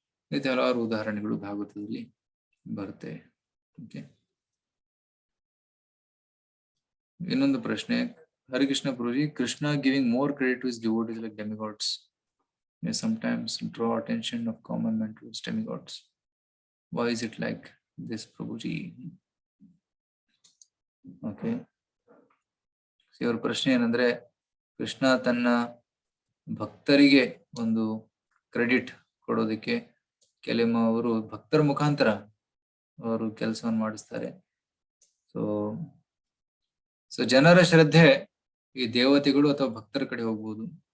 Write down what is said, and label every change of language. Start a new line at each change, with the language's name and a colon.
Kannada: ಇದು ಹಲವಾರು ಉದಾಹರಣೆಗಳು ಭಾಗವತದಲ್ಲಿ ಬರುತ್ತೆ. ಓಕೆ, ಇನ್ನೊಂದು ಪ್ರಶ್ನೆ.
English: Harikrishna Prabhuji, Krishna giving more credit to his devotees like demigods may sometimes draw attention of common men to demigods. Why is it like this, Prabhuji? Okay.
Kannada: ಇವರ ಪ್ರಶ್ನೆ ಏನಂದ್ರೆ, ಕೃಷ್ಣ ತನ್ನ ಭಕ್ತರಿಗೆ ಒಂದು ಕ್ರೆಡಿಟ್ ಕೊಡೋದಕ್ಕೆ ಕೆಲವರು ಭಕ್ತರ ಮುಖಾಂತರ ಅವರು ಕೆಲಸವನ್ನು ಮಾಡಿಸ್ತಾರೆ. ಸೊ ಜನರ ಶ್ರದ್ಧೆ ಈ ದೇವತೆಗಳು ಅಥವಾ ಭಕ್ತರ ಕಡೆ ಹೋಗ್ಬೋದು.